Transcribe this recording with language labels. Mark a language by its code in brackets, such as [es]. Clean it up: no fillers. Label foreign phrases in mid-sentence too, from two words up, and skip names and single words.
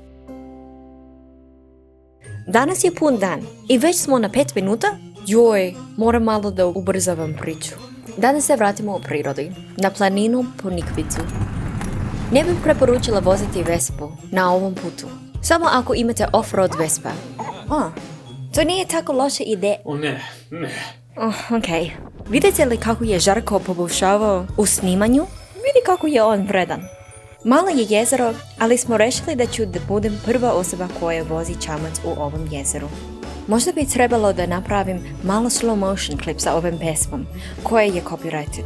[sr] Danas je pun dan i već smo na 5 minuta. Joj, moram malo da ubrzavam priču. Danas se vratimo u prirodi, na planinu po Nikvicu. Ne bih preporučila voziti Vespu na ovom putu, samo ako imate off-road Vespa. To nije tako loša ideja. Ne. Ok. Vidite li kako je Žarko poboljšavao u snimanju? Vidi kako je on vredan. Malo je jezero, ali smo rešili da ću da budem prva osoba koja vozi čamac u ovom jezeru. Možda bi trebalo da napravim malo [en] slow motion [sr] klip sa ovim pesmom, koja je copyrighted.